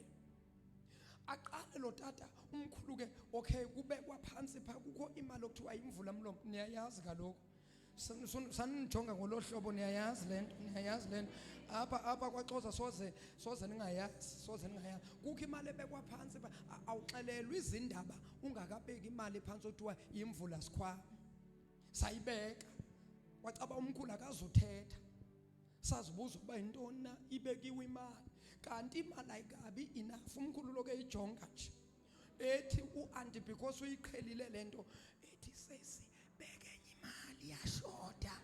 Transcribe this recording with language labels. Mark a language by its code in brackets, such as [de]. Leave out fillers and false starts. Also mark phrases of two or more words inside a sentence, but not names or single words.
[xh] Aqale lo tata umkhulu ke okay kubekwa phansi pha kukho imali okuthiwa imvula mlomo. Niyayazi kaloku sanijonga ngolohlobo niyayazi lento apha kwaXhosa soze ningayazi kukho imali ebekwa phansi pha awuxelelwa izindaba ungakabeki imali phansi okuthiwa imvula sikhwama. Sayibeka wacaba umkhulu akazuthetha. Sazibuza ukuba intoni na ibekiwe imali kanti imali ayikabi enough. Umkhulu lokho eyijonga nje ethi uanti because uyiqhelile lento ethi sesi beke enye imali yashoda.